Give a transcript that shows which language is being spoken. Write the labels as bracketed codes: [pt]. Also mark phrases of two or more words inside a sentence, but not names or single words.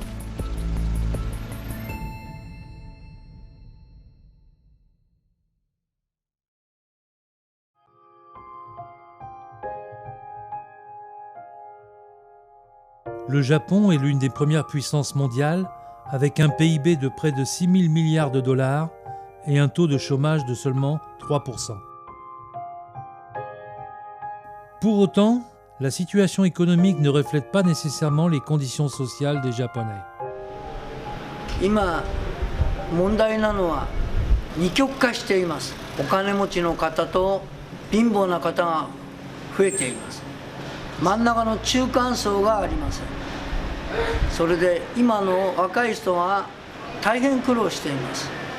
[fr] Le Japon est l'une des premières puissances mondiales, avec un PIB de près de 6 000 milliards de dollars et un taux de chômage de seulement 3%. Pour autant, la situation économique ne reflète pas nécessairement les conditions sociales des Japonais. [ja] 今問題なのは二極化しています。お金持ちの方と貧乏な方が増えています。真ん中の中間層がありません。それで今の若い人は大変苦労しています。